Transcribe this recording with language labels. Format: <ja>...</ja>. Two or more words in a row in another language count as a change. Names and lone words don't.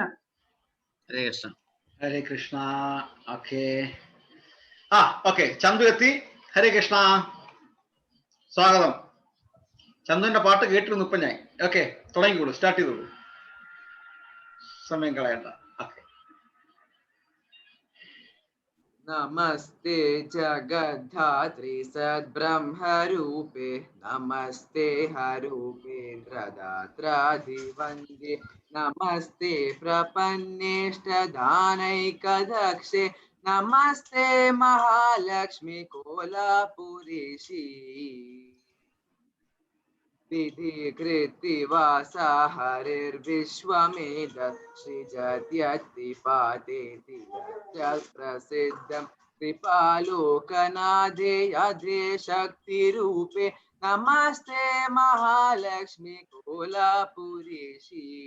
<ml>ഹരേ കൃഷ്ണ. ഹരേ കൃഷ്ണ. ഓക്കെ ഓക്കെ, ചന്തു എത്തി. ഹരേ കൃഷ്ണ, സ്വാഗതം. ചന്തുവിന്റെ പാട്ട് കേട്ടിരുന്നു ഇപ്പൊ ഞാൻ. ഓക്കെ, തുടങ്ങിക്കോളൂ, സ്റ്റാർട്ട് ചെയ്തോളൂ, സമയം കളയണ്ട. ഓക്കെ.</ml> <sa>नमस्ते जगद्धात्री सद्ब्रह्मरूपे नमस्ते हरूपेन्द्रदात्राधिवन्द्ये नमस्ते प्रपन्नेष्टदानैकदक्षे नमस्ते महालक्ष्मी कोलापुरीशी विधिकृत्तिवासा हरिर्विश्वमेतत् सृजत्यत्तिपातेति प्रसिद्धं कृपालोकनाथे अधे शक्तिरूपे नमस्ते महालक्ष्मी कोलापुरीशी</sa>